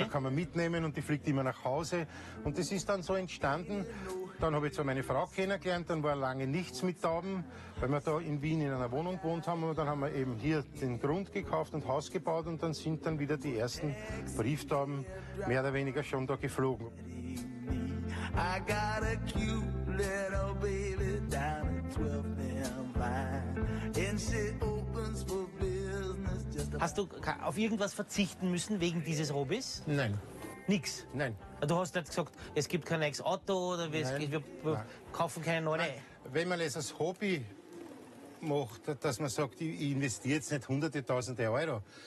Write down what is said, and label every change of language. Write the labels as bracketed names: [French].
[German] Da kann man mitnehmen und die fliegt immer nach Hause. Und das ist dann so entstanden. Dann habe ich zwar meine Frau kennengelernt, dann war lange nichts mit Tauben, weil wir da in Wien in einer Wohnung gewohnt haben. Und dann haben wir eben hier den Grund gekauft und Haus gebaut und dann sind dann wieder die ersten Brieftauben mehr oder weniger schon da geflogen. [English] I got a cute little baby down at 12th and Vine, and she opens for business just a... [German] Hast du auf irgendwas verzichten müssen wegen dieses Hobbys? Nein, Nix. nein. Du hast nicht gesagt, es gibt kein neues Auto oder wir kaufen keine neue. Wenn man es als Hobby macht, dass man sagt, ich investiere jetzt nicht hunderte, tausende Euro.